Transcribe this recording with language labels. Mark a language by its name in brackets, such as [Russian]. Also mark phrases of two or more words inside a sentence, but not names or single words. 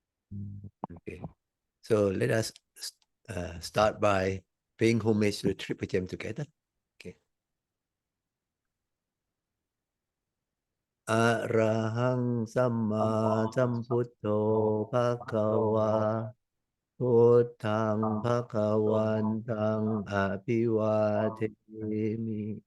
[English] Okay. So let us start by paying homage to the Triple Gem together. Okay. [Pali] Arahang Samma Sambuddho Bhagava Buddhang Bhagavantang Abhivademi.